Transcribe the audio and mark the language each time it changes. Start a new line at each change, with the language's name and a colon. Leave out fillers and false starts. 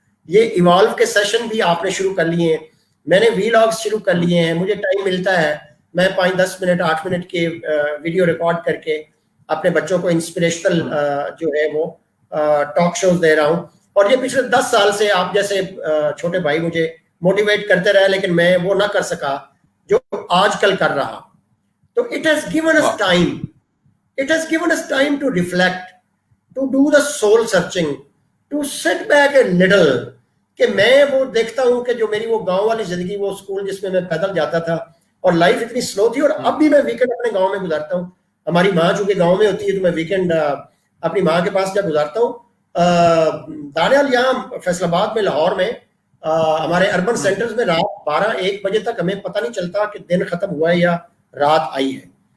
Urdu: یہ ایوالو کے سیشن بھی آپ نے شروع کر لیے ہیں، میں نے وی لاگز شروع کر لیے ہیں، مجھے ٹائم ملتا ہے میں 5-10 منٹ 8 منٹ کے ویڈیو ریکارڈ کر کے اپنے بچوں کو انسپریشنل جو ہے وہ ٹاک شوز دے رہا ہوں. اور یہ پچھلے 10 سال سے آپ جیسے چھوٹے بھائی مجھے موٹیویٹ کرتے رہے, لیکن میں وہ نہ کر سکا جو آج کل کر رہا.
English: تو it has given us time. It has given us time to reflect, to do the soul searching, to sit back a little.
Urdu: کہ میں وہ دیکھتا ہوں کہ جو میری وہ گاؤں والی زندگی, وہ اسکول جس میں پیدل جاتا تھا, اور لائف اتنی سلو تھی, اور اب بھی میں ویکینڈ اپنے گاؤں میں گزارتا ہوں. ہماری ماں چونکہ گاؤں میں ہوتی ہے تو میں ویکینڈ اپنی ماں کے پاس جا گزارتا ہوں. دانیال یہاں فیصل آباد میں, لاہور میں, ہمارے اربن سینٹرز میں رات 12-1 بجے تک ہمیں پتہ نہیں چلتا کہ دن ختم ہوا ہے یا رات آئی ہے.